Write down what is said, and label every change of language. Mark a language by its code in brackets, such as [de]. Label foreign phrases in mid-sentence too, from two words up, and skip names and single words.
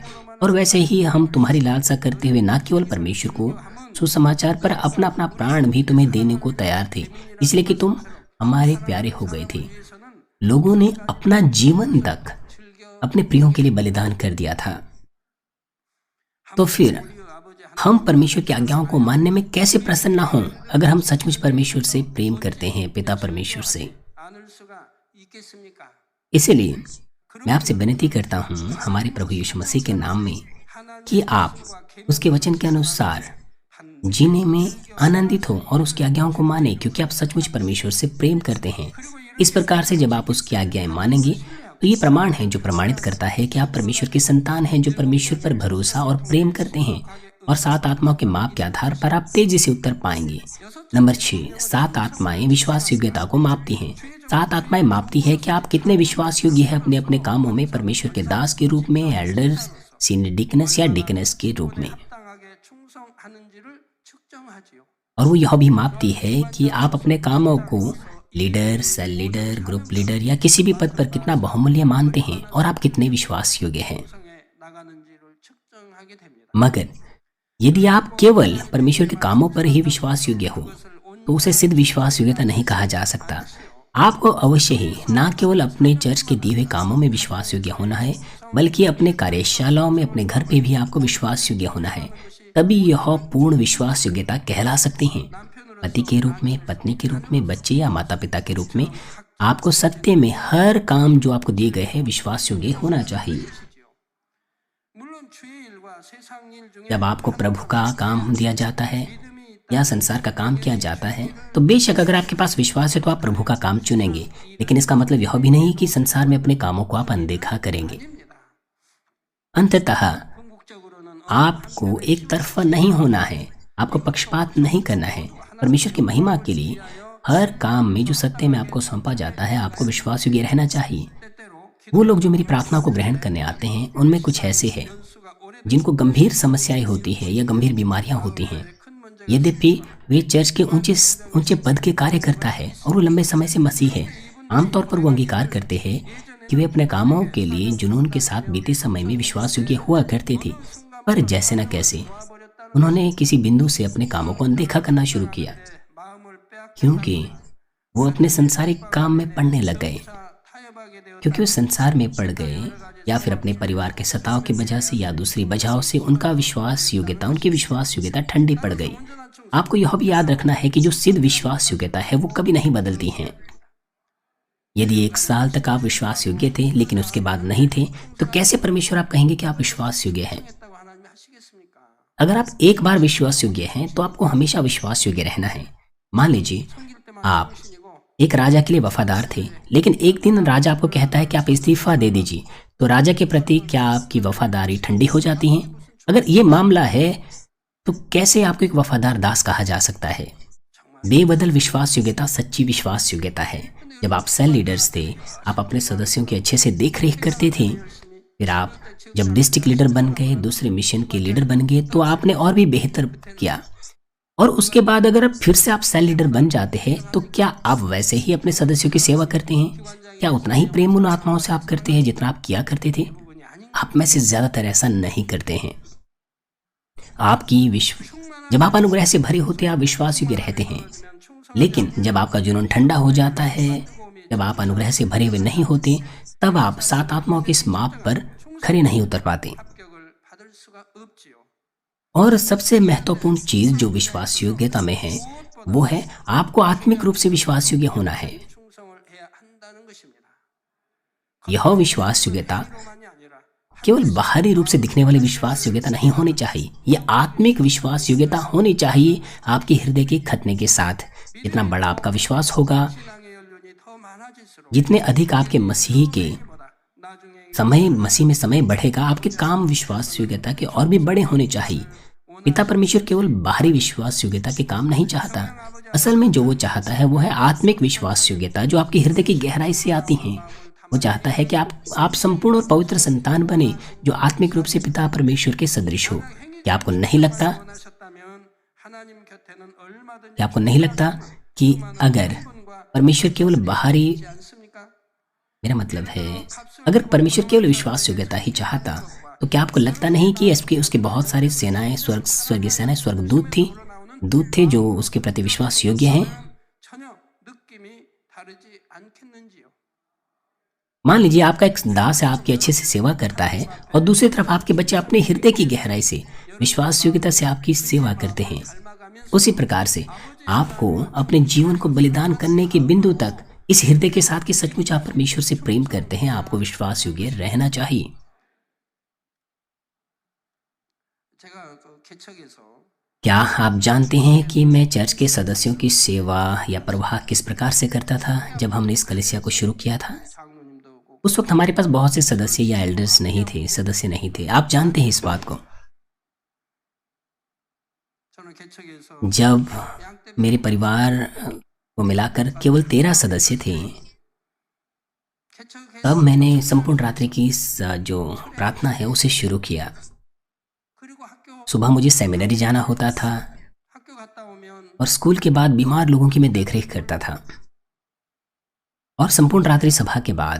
[hi] और वैसे ही हम तुम्हारी लालसा करते हुए न केवल परमेश्वर को सुसमाचार पर अपना अपना प्राण भी तुम्हें देने को तैयार थे, इसलिए कि तुम हमारे प्यारे हो गए थे। लोगों ने अपना जीवन तक अपने प्रियों के लिए बलिदान कर दिया था। तो फिर हम परमेश्वर की आज्ञाओं को मानने में कैसे प्रसन्न ना हों, अगर हम सचमुच परमेश्वर से प्रेम करते हैं, पिता परमेश्वर से। [ko] 않을 수가 있겠습니까? [hi] इसीलिए मैं आपसे विनती करता हूँ हमारे प्रभु यीशु मसीह के नाम में कि आप उसके वचन के अनुसार जीने में आनंदित हो और उसकी आज्ञाओं को माने, क्योंकि आप सचमुच परमेश्वर से प्रेम करते हैं। इस प्रकार से जब आप उसकी आज्ञाएं मानेंगे तो ये प्रमाण है जो प्रमाणित करता है कि आप परमेश्वर की संतान हैं, जो परमेश्वर पर भरोसा और प्रेम करते हैं। और 7 आत्माओं के माप के आधार पर आप तेजी से उत्तर पाएंगे। नंबर 6, 7 आत्माएं विश्वास योग्यता को मापती हैं। 7 आत्माएं मापती है कि आप कितने विश्वास योग्य हैं अपने अपने कामों में, परमेश्वर के दास के रूप में, एल्डर्स, [en] senior deaconess [hi] या डिकनेस के रूप में। [ko] 마땅하게 충성하는지를 측정하지요. [hi] और वो यह भी मापती है कि आप अपने कामों को [en] leader, cell leader, group leader [hi] या किसी भी पद पर कितना बहुमूल्य मानते हैं और आप कितने विश्वास योग्य हैं। [ko] 충성해 나가는지를 측정하게 됩니다. [hi] मगर यदि आप केवल परमेश्वर के कामों पर ही विश्वास योग्य हो तो उसे सिद्ध विश्वास योग्यता नहीं कहा जा सकता। आपको अवश्य ही न केवल अपने चर्च के दिए हुए कामों में विश्वास योग्य होना है, बल्कि अपने कार्यशालाओं में, अपने घर पे भी आपको विश्वास योग्य होना है। तभी यह पूर्ण विश्वास योग्यता कहला सकते हैं। पति के रूप में, पत्नी के रूप में, बच्चे या माता पिता के रूप में आपको सत्य में हर काम जो आपको दिए गए हैं विश्वास योग्य होना चाहिए। [ko] 물론 주의 일과 세상 일 중에 [hi] जब आपको प्रभु का काम दिया जाता है या संसार का काम किया जाता है तो बेशक अगर आपके पास विश्वास है तो आप प्रभु का काम चुनेंगे, लेकिन इसका मतलब यह भी नहीं कि संसार में अपने कामों को आप अनदेखा करेंगे। अंततः [ko] 궁극적으로는 [hi] आपको एक तरफा नहीं होना है, आपको पक्षपात नहीं करना है। परमेश्वर की महिमा के लिए हर काम में जो सत्य में आपको सौंपा जाता है आपको विश्वास योग्य रहना चाहिए। [ko] 때때로 [hi] वो लोग जो मेरी प्रार्थना को ग्रहण करने आते हैं उनमें कुछ ऐसे हैं [ko] 기수가 오래 [hi] जिनको गंभीर समस्याएं होती है या गंभीर बीमारियां होती हैं। [ko] 큰 문제가 [hi] यद्यपि वे चर्च के ऊंचे पद के कार्य करता है और वो लंबे समय से मसीह है, आमतौर पर वो अंगीकार करते हैं कि वे अपने कामों के लिए जुनून के साथ बीते समय में विश्वास योग्य हुआ करते थे, पर जैसे न कैसे उन्होंने किसी बिंदु से अपने कामों को अनदेखा करना शुरू किया, [ko] 마음을 빼앗겨 [hi] क्योंकि वो अपने संसारिक काम में पड़ने लग गए। [ko] 타협하게 되어 [hi] क्योंकि वो संसार में पड़ गए या फिर अपने परिवार के सताव की वजह से या दूसरी वजहों से उनकी विश्वास योग्यता ठंडी पड़ गई। आपको यह भी याद रखना है कि जो सिद्ध विश्वास योग्यता है वो कभी नहीं बदलती है। यदि 1 साल तक आप विश्वास योग्य थे लेकिन उसके बाद नहीं थे, तो कैसे परमेश्वर आप कहेंगे कि आप विश्वास योग्य हैं? [ko] 했다고 하나님이 하시겠습니까? [hi] अगर आप एक बार विश्वास योग्य हैं तो आपको हमेशा विश्वास योग्य रहना है। मान लीजिए [ko] 섬길 때만 [hi] आप [ko] 하시고 [hi] एक राजा के लिए वफादार थे, लेकिन एक दिन राजा आपको कहता है कि आप इस्तीफा दे दीजिए, तो राजा के प्रति क्या आपकी वफादारी ठंडी हो जाती है? अगर ये मामला है तो कैसे आपको एक वफादार दास कहा जा सकता है? बेबदल विश्वास योग्यता सच्ची विश्वास योग्यता है। जब आप [en] cell leaders [hi] थे, आप अपने सदस्यों की अच्छे से देख रेख करते थे। फिर आप जब [en] district leader [hi] बन गए, दूसरे मिशन के लीडर बन गए, तो आपने और भी बेहतर किया। और उसके बाद अगर आप फिर से आप [en] cell leader [hi] बन जाते हैं तो क्या आप वैसे ही अपने सदस्यों की सेवा करते हैं? क्या उतना ही प्रेम उन आत्माओं से आप करते हैं जितना आप किया करते थे? [ko] 부분이 아닌 [hi] आप में से ज्यादातर ऐसा नहीं करते हैं। आपकी विश्व जब आप अनुग्रह से भरे होते हैं आप विश्वास योग्य रहते हैं, लेकिन जब आपका जुनून ठंडा हो जाता है, जब आप अनुग्रह से भरे हुए नहीं होते, तब आप 7 आत्माओं के इस माप पर खरे नहीं उतर पाते। [ko] 합격을 받을 수가 없지요. [hi] और सबसे महत्वपूर्ण चीज जो विश्वास योग्यता में है वो है आपको आत्मिक रूप से विश्वास योग्य होना है। [ko] 충성을 해야 한다는 것입니다. [hi] यह विश्वास योग्यता [ko] 뿐만이 아니라 [hi] केवल बाहरी रूप से दिखने वाली विश्वास योग्यता नहीं होनी चाहिए, यह आत्मिक विश्वास योग्यता होनी चाहिए आपके हृदय के खतने के साथ। जितना बड़ा आपका विश्वास होगा, [ko] 신앙의 연륜이 더 많아질수록 [hi] जितने अधिक आपके मसीह के [ko] 보다 나중에 [hi] समय मसीह में समय बढ़ेगा, आपके काम विश्वास योग्यता के और भी बड़े होने चाहिए। पिता परमेश्वर केवल बाहरी विश्वास योग्यता के काम नहीं चाहता, असल में जो वो चाहता है वो है आत्मिक विश्वास योग्यता जो आपके हृदय की गहराई से आती है। वो चाहता है कि आप संपूर्ण और पवित्र संतान बने जो आत्मिक रूप से पिता परमेश्वर के सदृश हो। क्या आपको नहीं लगता [ko] 원하셨다면 하나님 곁에는 얼마든지 [hi] कि आपको नहीं लगता कि अगर परमेश्वर केवल बाहरी, [ko] 않습니까? [hi] मेरा मतलब है अगर परमेश्वर केवल विश्वास योग्यता ही चाहता तो क्या आपको लगता नहीं कि उसके बहुत सारी सेनाएं, स्वर्गीय सेनाएं, दूत थे जो उसके प्रति विश्वास योग्य हैं। [ko] 전혀 느낌이 다르지 않겠는지요. [hi] मान लीजिए आपका एक दास है, आपकी अच्छे से सेवा करता है और दूसरी तरफ आपके बच्चे अपने हृदय की गहराई से विश्वास योग्यता से आपकी सेवा करते हैं। उसी प्रकार से आपको अपने जीवन को बलिदान करने के बिंदु तक इस हृदय के साथ कि सचमुच आप परमेश्वर से प्रेम करते हैं, आपको विश्वास योग्य रहना चाहिए। [ko] 제가 그 개척에서 [hi] क्या आप जानते हैं कि मैं चर्च के सदस्यों की सेवा या प्रवाह किस प्रकार से करता था जब हमने इस कलीसिया को शुरू किया था? [ko] 장로님도 오고 [hi] उस वक्त हमारे पास बहुत से सदस्य या एल्डर्स नहीं थे, सदस्य नहीं थे। आप जानते हैं इस बात को। [ko] 저는 개척에서 [hi] जब [ko] 양떼 [hi] मेरे परिवार को मिलाकर केवल 13 सदस्य थे, [ko] 개척해서 [hi] तब मैंने संपूर्ण रात्रि की जो प्रार्थना है उसे शुरू किया। [ko] 그리고 학교 [hi] सुबह मुझे सेमिनरी जाना होता था [ko] 학교 갔다 오면 [hi] और स्कूल के बाद बीमार लोगों की मैं देखरेख करता था। और संपूर्ण रात्रि सभा के बाद,